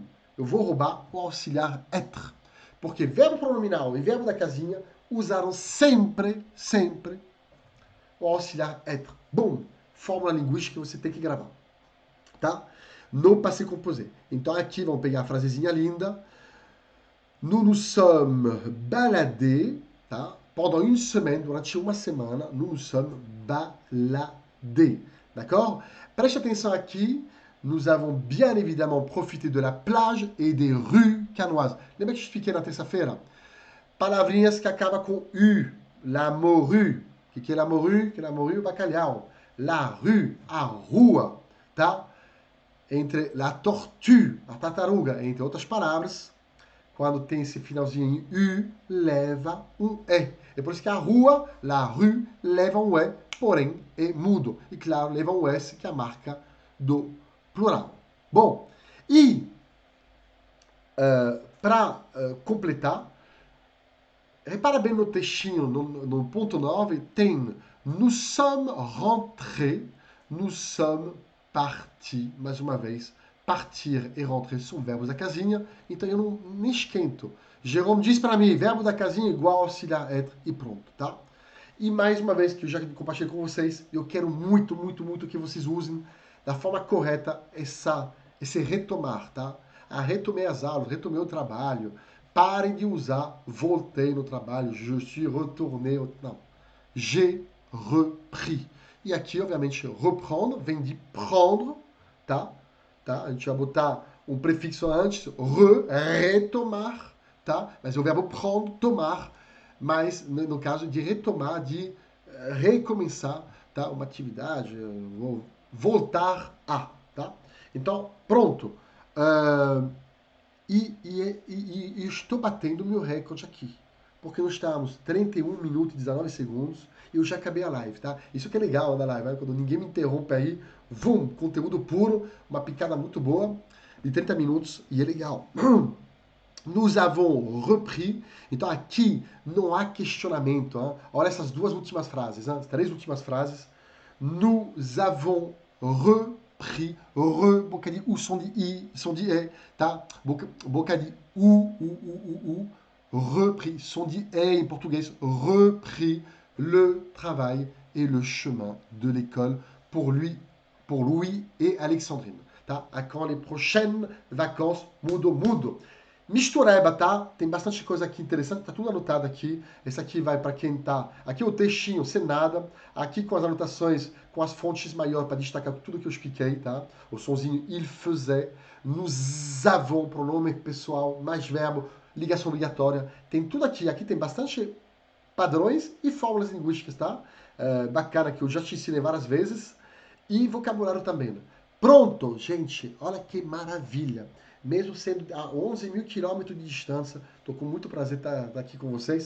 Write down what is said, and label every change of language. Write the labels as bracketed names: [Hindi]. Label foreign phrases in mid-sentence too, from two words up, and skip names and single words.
[Portuguese] Eu vou roubar o auxiliar être. Porque verbo pronominal e verbo da casinha usaram sempre o auxiliar être. Bom, fórmula linguística que você tem que gravar. Tá? No [French] passé composé. [Portuguese] Então aqui vamos pegar a frasezinha linda. [French] Nous nous sommes baladés, tá? Pendant une semaine, [Portuguese] durante uma semana, [French] nous nous sommes baladés. D'accord? [Portuguese] Preste atenção aqui. [French] Nous avons bien évidemment profité de la plage et des rues canoises. [Portuguese] Lembra que eu expliquei na terça-feira? Palavrinhas que acabam com U. [French] La morue, [Portuguese] O que é [French] la morue? [Portuguese] Que é [French] la morue, [Portuguese] o bacalhau. [French] La rue, [Portuguese] a rua, tá? [French] Entre la tortue, [Portuguese] a tartaruga, entre outras palavras, quando tem esse finalzinho em U, leva um E. É por isso que a rua, [French] la rue, [Portuguese] leva um E, porém é mudo. E claro, leva um S, que é a marca do plural. Bom, e para completar, repara bem no textinho, no ponto 9, tem [French] nous sommes rentrés, nous sommes partis. [Portuguese] Mais uma vez, partir e rentrer são verbos da casinha, então eu não me esquento. Jerome diz para mim, verbo da casinha igual auxiliar être e pronto, tá? E mais uma vez, que eu já compartilhei com vocês, eu quero muito, muito, muito que vocês usem da forma correta esse retomar, tá? Retomei as aulas, retomei o trabalho. Parem de usar voltei no trabalho, [French] je suis retourné. Não. J'ai repris. [Portuguese] E aqui, obviamente, reprendre vem de prendre, tá? A gente vai botar um prefixo antes, retomar, tá? Mas é o verbo prendre, tomar, mas no caso de retomar, de recomeçar, tá? Uma atividade, voltar a, tá? Então, pronto. E estou batendo o meu recorde aqui. Porque nós estamos 31 minutos e 19 segundos e eu já acabei a live, tá? Isso que é legal da live, né? Quando ninguém me interrompe aí, vum, conteúdo puro, uma picada muito boa, de 30 minutos, e é legal. [French] Nous avons repris. [Portuguese] Então aqui não há questionamento. Hein? Olha essas duas últimas frases, hein? As três últimas frases. [French] Nous avons repris. [Portuguese] Boca de U, som de I, som de E, tá? Boca de U. Repris, som de E em português. [French] Repris le travail et le chemin de l'école pour Louis et Alexandrine. [Portuguese] Tá? [French] A quand les prochaines vacances mudo. [Portuguese] Mistureba, tá? Tem bastante coisa aqui interessante, tá tudo anotado aqui. Esse aqui vai para quem tá... Aqui o textinho, sem nada. Aqui com as anotações, com as fontes maiores para destacar tudo que eu expliquei, tá? O sonzinho [French] il faisait. Nous avons, [Portuguese] pronome pessoal, mais verbo, ligação obrigatória. Tem tudo aqui. Aqui tem bastante padrões e fórmulas linguísticas, tá? Bacana que eu já te ensinei várias vezes. E vocabulário também. Né? Pronto, gente. Olha que maravilha. Mesmo sendo a 11 mil quilômetros de distância, estou com muito prazer estar aqui com vocês.